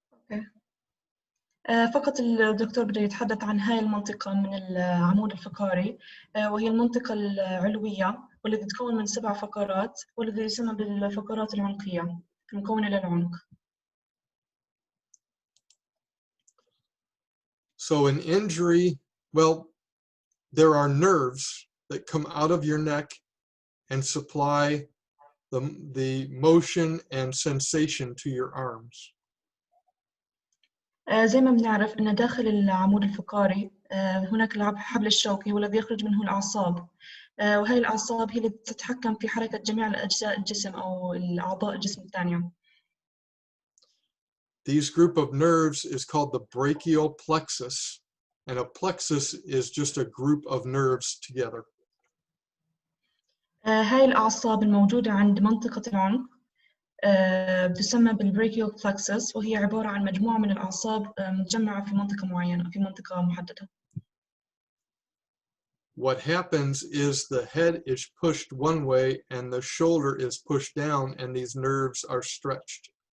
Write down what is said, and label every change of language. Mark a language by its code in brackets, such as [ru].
[en] Okay. [ar] فقط الدكتور بده يتحدث عن هاي المنطقة من العمود الفقري، وهي المنطقة العلوية والتي تتكون من 7 فقرات والتي يسمى بالفقرات العنقية المكونة للعنق. [en] So an injury, well, there are nerves that come out of your neck and supply the motion and sensation to your arms. [ar] زي ما بنعرف إن داخل العمود الفقري هناك الحبل الشوكي والذي يخرج منه الأعصاب، وهي الأعصاب هي اللي تتحكم في حركة جميع الأجزاء الجسم أو الأعضاء الجسم الثانية. [en] These group of nerves is called the brachial plexus, and a plexus is just a group of nerves together. [ar] هاي الأعصاب الموجودة عند منطقة العنق تسمى بالبراكيال plexus، وهي عبارة عن مجموعة من الأعصاب متجمعة في منطقة معينة في منطقة محددة. [en] What happens is the head is pushed one way and the shoulder is pushed down and these nerves are stretched.